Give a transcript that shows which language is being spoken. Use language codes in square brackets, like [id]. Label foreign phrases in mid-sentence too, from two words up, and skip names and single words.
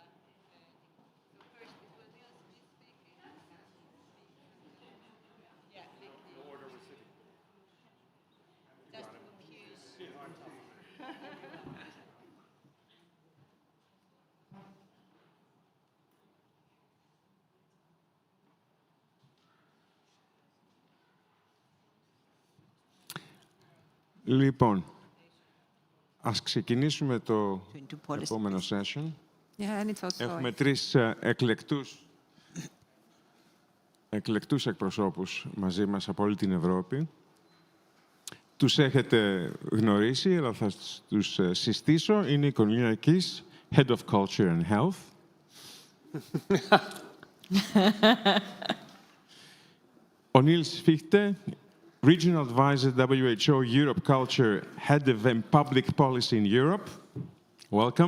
[en] So first it will be us speaking. Yeah, the order we're sitting. [el] Λοιπόν, ας ξεκινήσουμε το επόμενο session. Έχουμε τρεις εκλεκτούς εκπροσώπους μαζί μας από όλη την Ευρώπη. Τους έχετε γνωρίσει, αλλά θα τους συστήσω. Είναι η Cornelia Kiss, [en] Head of Culture and Health. [el] Ο Niels Fichte, [en] Regional Advisor, WHO Europe Culture, Head of Public Policy in Europe. Welcome.